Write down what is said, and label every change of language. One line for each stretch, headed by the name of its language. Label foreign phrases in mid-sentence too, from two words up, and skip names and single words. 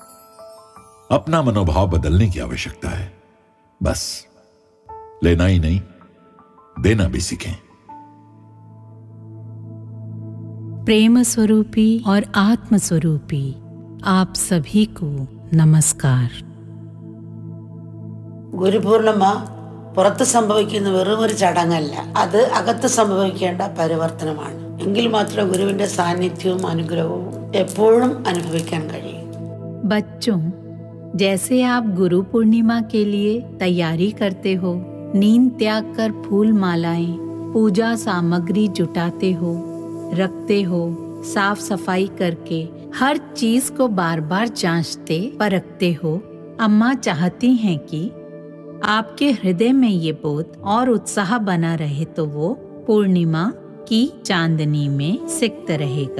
Hindi: अपना मनोभाव बदलने की आवश्यकता है। बस लेना ही नहीं, देना भी सीखें। प्रेम स्वरूपी और आत्म स्वरूपी आप सभी को नमस्कार।
Malayalam: ഗുരുപൂർണിമ പുറത്ത് സംഭവിക്കുന്ന വെറും ഒരു ചടങ്ങല്ല, അത് അകത്ത് സംഭവിക്കേണ്ട പരിവർത്തനമാണ്. എങ്കിൽ മാത്രമേ ഗുരുവിന്റെ സാന്നിധ്യവും അനുഗ്രഹവും എപ്പോഴും അനുഭവിക്കാൻ കഴിയും.
Hindi: बच्चों, जैसे आप गुरु पूर्णिमा के लिए तैयारी करते हो, नींद त्याग कर फूल मालाएं, पूजा सामग्री जुटाते हो, रखते हो, साफ सफाई करके हर चीज को बार बार जांचते परखते हो, अम्मा चाहती हैं कि आपके हृदय में ये बोध और उत्साह बना रहे तो वो पूर्णिमा की चांदनी में सिक्त रहेगा।